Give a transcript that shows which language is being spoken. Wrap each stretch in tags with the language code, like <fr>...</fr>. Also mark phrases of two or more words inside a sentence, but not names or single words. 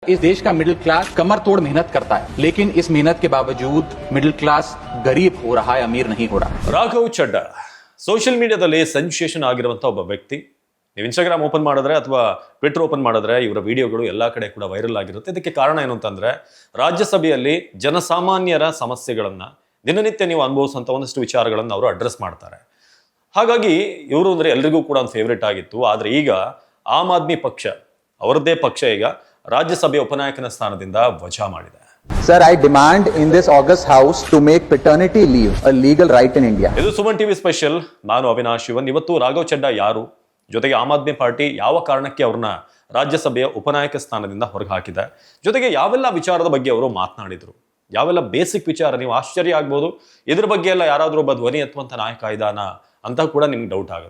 <hi>इस देश का</hi> <en>middle class</en> <hi>कमर तोड़ मेहनत करता है, लेकिन इस मेहनत के बावजूद</hi> <en>middle class</en> <hi>गरीब हो रहा है, अमीर नहीं हो रहा।</hi> <kn>ರಾಘವ್ ಚಡ್ಡಾ ಸೋಷಿಯಲ್ ಮೀಡಿಯಾದಲ್ಲಿ ಸೆನ್ಸೇಷನ್ ಆಗಿರುವಂತ ಒಬ್ಬ ವ್ಯಕ್ತಿ. ನೀವು ಇನ್ಸ್ಟಾಗ್ರಾಮ್ ಓಪನ್ ಮಾಡಿದ್ರೆ ಅಥವಾ ಟ್ವಿಟರ್ ಓಪನ್ ಮಾಡಿದ್ರೆ ಇವರ ವಿಡಿಯೋಗಳು ಎಲ್ಲಾ ಕಡೆ ಕೂಡ ವೈರಲ್ ಆಗಿರುತ್ತೆ. ಇದಕ್ಕೆ ಕಾರಣ ಏನು ಅಂತಂದ್ರೆ ರಾಜ್ಯಸಭೆಯಲ್ಲಿ ಜನಸಾಮಾನ್ಯರ ಸಮಸ್ಯೆಗಳನ್ನ ದಿನನಿತ್ಯ ನೀವು ಅನುಭವಿಸುವಂತ ಒಂದಷ್ಟು ವಿಚಾರಗಳನ್ನು ಅವರು ಅಡ್ರೆಸ್ ಮಾಡ್ತಾರೆ. ಹಾಗಾಗಿ ಇವರು ಅಂದ್ರೆ ಎಲ್ರಿಗೂ ಕೂಡ ಒಂದು ಫೇವರೇಟ್ ಆಗಿತ್ತು. ಆದ್ರೆ ಈಗ ಆಮ್ ಆದ್ಮಿ ಪಕ್ಷ ಅವರದ್ದೇ ಪಕ್ಷ ಈಗ ರಾಜ್ಯಸಭೆ ಉಪನಾಯಕನ ಸ್ಥಾನದಿಂದ ವಜಾ ಮಾಡಿದೆ.</kn> <en>Sir, I demand in this August House to make paternity leave a legal right in India.</en> <kn>ಇದು ಸುಮನ್ ಟಿವಿ ಸ್ಪೆಷಲ್. ನಾನು ಅವಿನಾಶ್ ಶಿವನ್. ಇವತ್ತು ರಾಘವ್ ಚಡ್ಡಾ ಯಾರು, ಜೊತೆಗೆ ಆಮ್ ಆದ್ಮಿ ಪಾರ್ಟಿ ಯಾವ ಕಾರಣಕ್ಕೆ ಅವ್ರನ್ನ ರಾಜ್ಯಸಭೆಯ ಉಪನಾಯಕ ಸ್ಥಾನದಿಂದ ಹೊರಗೆ ಹಾಕಿದೆ, ಜೊತೆಗೆ ಯಾವೆಲ್ಲ ವಿಚಾರದ ಬಗ್ಗೆ ಅವರು ಮಾತನಾಡಿದ್ರು, ಯಾವೆಲ್ಲ ಬೇಸಿಕ್ ವಿಚಾರ. ನೀವು ಆಶ್ಚರ್ಯ ಆಗ್ಬೋದು, ಇದ್ರ ಬಗ್ಗೆ ಎಲ್ಲ ಯಾರಾದ್ರೂ ಒಬ್ಬ ಧ್ವನಿ ಎತ್ತುವಂತ ನಾಯಕ ಇದಾನ ಅಂತ ಕೂಡ ನಿಮ್ಗೆ ಡೌಟ್ ಆಗುತ್ತೆ.</kn>